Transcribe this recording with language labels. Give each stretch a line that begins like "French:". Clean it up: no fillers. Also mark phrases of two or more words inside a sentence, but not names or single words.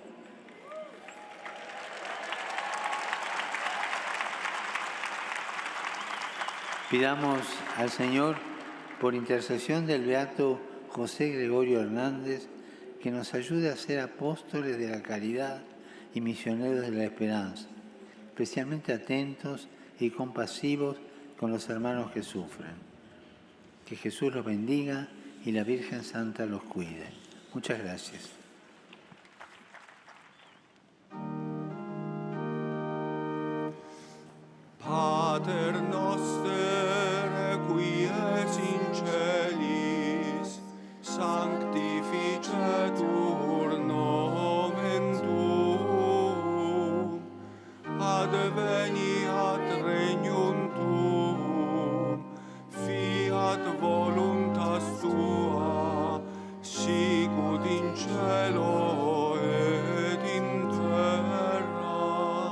Spanish: Pidamos al Señor, por intercesión del beato José Gregorio Hernández, que nos ayude a ser apóstoles de la caridad y misioneros de la esperanza, especialmente atentos y compasivos con los hermanos que sufren. Que Jesús los bendiga y la Virgen Santa los cuide. Muchas gracias.
Latin: Pater noster, qui es in celis, sanctificetur nomen tuum, adveniat regnum tuum, fiat voluntas tua, sicut in cielo et in terra.